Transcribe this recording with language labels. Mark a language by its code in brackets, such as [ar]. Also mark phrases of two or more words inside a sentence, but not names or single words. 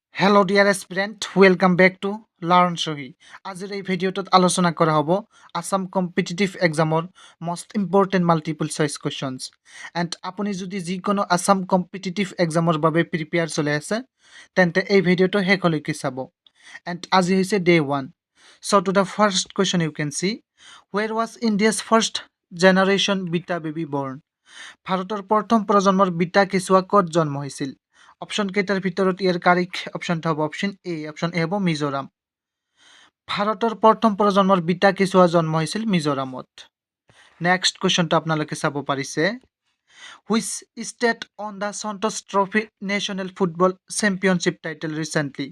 [en] Hello dear aspirant, welcome back to Learn Shohi. [as] আজিৰ এই ভিডিঅ'টোত আলোচনা কৰা হ'ব আসাম কম্পিটিটিভ এক্সামৰ [en] most important multiple choice questions. [as] And আপুনি যদি যিকোনো আসাম কম্পিটিটিভ এক্সামৰ বাবে প্ৰিপেয়াৰ চলাই আছে তেন্তে এই ভিডিঅ'টো শেষলৈকে চাব। And আজি হৈছে day 1. [en] So to the first question you can see, where was India's first generation beta baby born? [as] ভাৰতৰ প্ৰথম প্ৰজন্মৰ বিটা কেঁচুৱা ক'ত জন্ম হৈছিল? অপশ্যন কেইটাৰ ভিতৰত ইয়াৰ কাৰেক্ট অপশ্যনটো হ'ব অপশ্যন এ। অপশ্যন এ হ'ব মিজোৰাম। ভাৰতৰ প্ৰথম প্ৰজন্মৰ বিটা কেঁচুৱা জন্ম হৈছিল মিজোৰামত। নেক্সট কুৱেশ্যনটো আপোনালোকে চাব পাৰিছে, [en] which state won the Santosh Trophy National Football Championship title recently?